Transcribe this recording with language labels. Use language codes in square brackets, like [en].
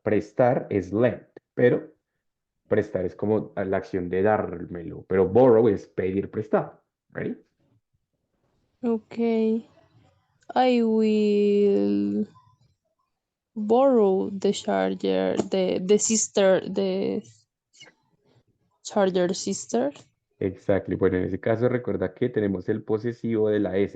[es] Prestar es lend, pero prestar es como la acción de dármelo, pero borrow es pedir prestado. [en] Ready? Okay. I will borrow the charger, the charger sister. Exactly. [es] Bueno, en ese caso recuerda que tenemos el posesivo de la S.